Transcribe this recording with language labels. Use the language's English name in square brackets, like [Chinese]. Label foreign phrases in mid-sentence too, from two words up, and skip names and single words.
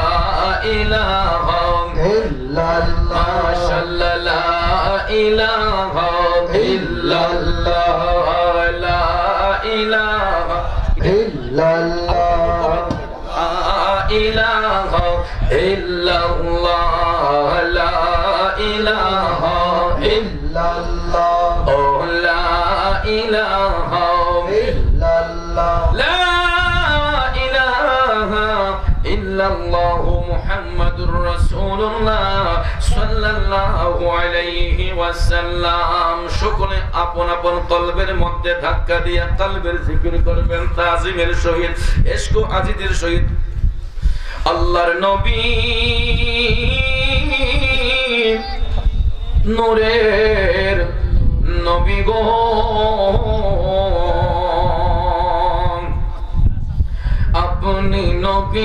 [Arabic] الہ الا اللہ ماشاء اللہ لا الہ الا اللہ لا الہ الا اللہ لا الہ الا اللہ لا الہ الا اللہ لا الہ الا اللہ لا الہ الا اللہ محمد رسول اللہ صلی اللہ علیہ وسلم [Bangla] সকলে আপন আপন কলবের মধ্যে ধাক্কা দিয়া কলবের জিকির করবেন তাজিমের সহিত ইশক ও আজিদের সহিত আল্লাহর নবী নূরের নবী গো আপনি নবী